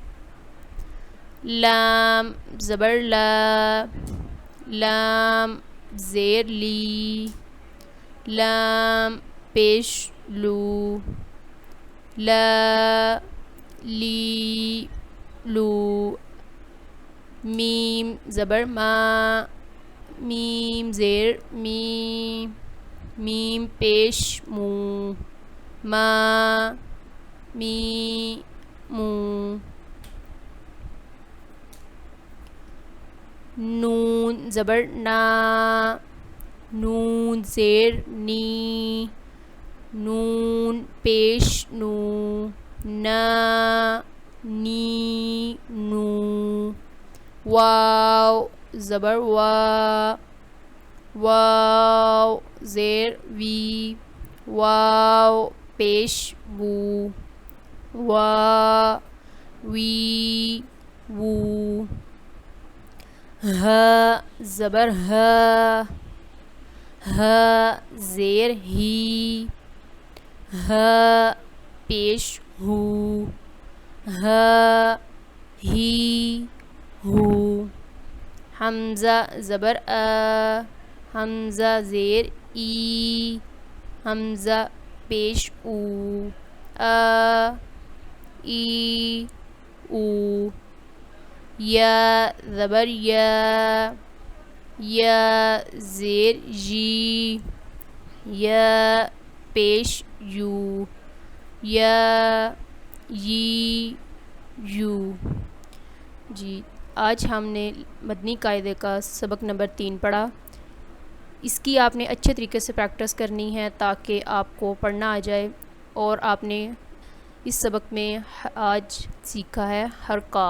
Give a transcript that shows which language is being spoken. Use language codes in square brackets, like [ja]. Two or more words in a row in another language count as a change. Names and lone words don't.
[ur] لام زبر لا, لام زیر لی, لام پیش لو, لا لی لو. میم زبر ما, میم زیر می, میم پیش مو, ما می مو. نون زبر نا, نون زیر نی, نون پیش نو, نا نی نو. واو زبر وا, واو زیر وی, واو پیش وو, وا وی وو. ہ زبر ہ, ہ زیر ہی, ہ پیش ہو, ہ ہی ہو. حمزہ زبر ا, حمزہ زیر ای, حمزہ پیش او, ا ای او. یا زبر یا, یا زیر جی, یا پیش یو, یا یی یو. جی آج ہم نے مدنی قاعدے کا سبق نمبر 3 پڑھا. اس کی آپ نے اچھے طریقے سے پریکٹس کرنی ہے تاکہ آپ کو پڑھنا آ جائے. اور آپ نے اس سبق میں آج سیکھا ہے حرکات.